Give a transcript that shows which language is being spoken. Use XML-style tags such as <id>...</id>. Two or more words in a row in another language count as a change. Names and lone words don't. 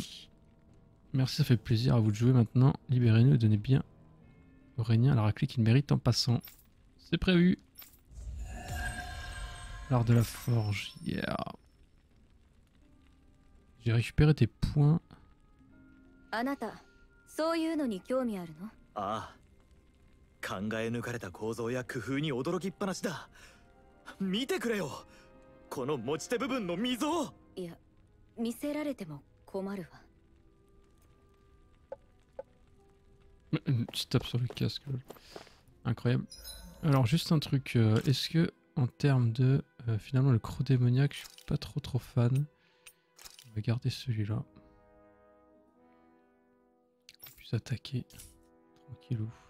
<fr>Merci, ça fait plaisir à vous de jouer maintenant. Libérez-nous et donnez bien au Régnien la raclée qu'il mérite en passant. C'est prévu. L'art de la forge, yeah. J'ai récupéré tes points.</fr> <ja>あなた、そういうのに興味あるの？ああ、考え抜かれた構造や工夫に驚きっぱなしだ。見てくれよ、この持ち手部分の溝。いや、見せられても困るわ。</ja> <fr>Tu tapes sur le casque. Incroyable. Alors juste un truc, est-ce que en termes de finalement le croc démoniaque, je suis pas trop fan. On va garder celui-là. On puisse attaquer tranquillou.</fr>